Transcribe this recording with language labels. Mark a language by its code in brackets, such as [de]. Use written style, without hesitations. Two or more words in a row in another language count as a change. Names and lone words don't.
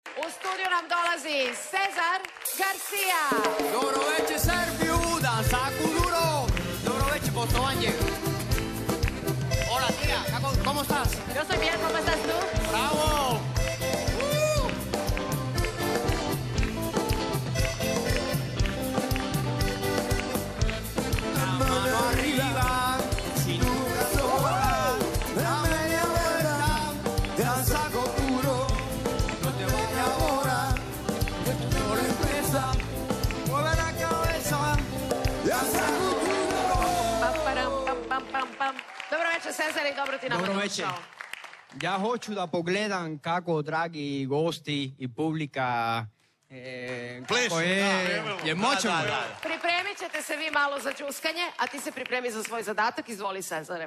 [sr] u studiju nam dolazi Cezar Garcia. Dobro večer Srbiju, [es] dan saku duro. [sr] Dobro večer poštovanje. [es] Hola tía, ¿cómo estás? Yo estoy bien, ¿cómo estás tú? Bravo. La mano arriba, cintura sola, la media vuelta, dan saco duro. No te vayas ahora, que tu mejor empresa, mueve la cabeza, dan saco duro. Pam, param, pam, pam, pam, pam. [sr] Dobro večer, Cezar, i dobro ti nama Dobro večer. došao. Ja hoću da pogledam kako dragi gosti i publika kako je moćan. Pripremit ćete se vi malo za đuskanje, a ti se pripremi za svoj zadatak. Izvoli, Cezare.